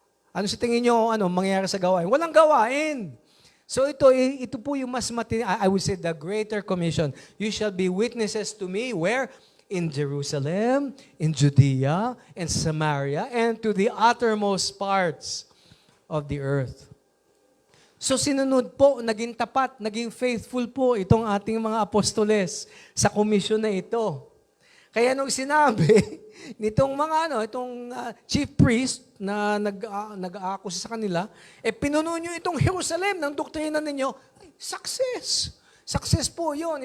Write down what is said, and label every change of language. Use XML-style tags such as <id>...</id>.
<tl>Ano sa tingin nyo, mangyayari sa gawain? Walang gawain. So ito po yung mas</tl> <en>I would say the Greater Commission. You shall be witnesses to me, where? In Jerusalem, in Judea, in Samaria, and to the uttermost parts of the earth.</en> <tl>So sinunod po, naging tapat, naging faithful po itong ating mga apostoles sa komisyon na ito. Kaya nung sinabi nitong itong chief priest na nag-aakusa sa kanila, pinuno nyo itong Jerusalem ng doktrina ninyo, success. Success po yun.</tl>